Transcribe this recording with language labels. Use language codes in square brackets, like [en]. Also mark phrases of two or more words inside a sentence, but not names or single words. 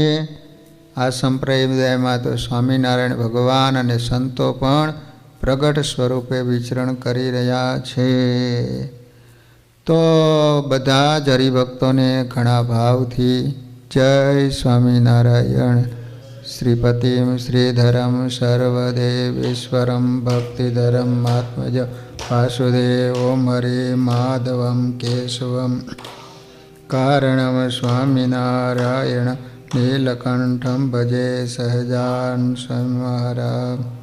[gu] આ સંપ્રદાયમાં તો સ્વામિનારાયણ ભગવાન અને સંતો પણ પ્રગટ સ્વરૂપે વિચરણ કરી રહ્યા છે. તો બધા જ હરિભક્તોને ઘણા ભાવથી જય સ્વામિનારાયણ. [sa] श्रीपतिं श्रीधरं सर्वदेवेश्वरं भक्तिधरमात्मज वासुदेवं हरे माधवं केशवं कारणं स्वामिनारायण नीलकंठं भजे सहजान संहारा।